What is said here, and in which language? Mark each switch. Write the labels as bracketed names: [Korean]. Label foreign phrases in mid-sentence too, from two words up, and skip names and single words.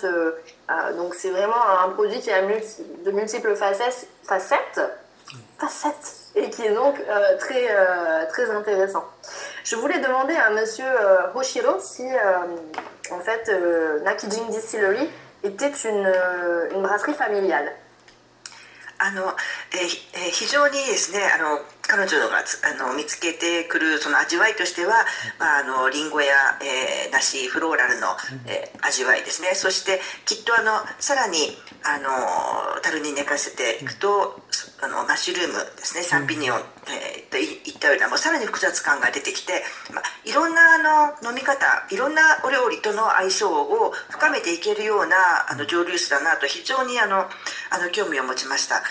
[French] Donc c'est vraiment un produit qui a de multiples facettes et qui est donc très intéressant. Je voulais demander à monsieur Hoshiro si en fait Nakijin Distillery était une brasserie familiale. [Japanese] 非常にですね、彼女が見つけてくるその味わいとしては、リンゴや、梨フローラルの、味わいですね。そしてきっとさらに樽に寝かせていくとマッシュルームですね、サンピニオン、といったようなもうさらに複雑感が出てきて、いろんな飲み方、いろんなお料理との相性を深めていけるような蒸留酒だなと非常に興味を持ちました。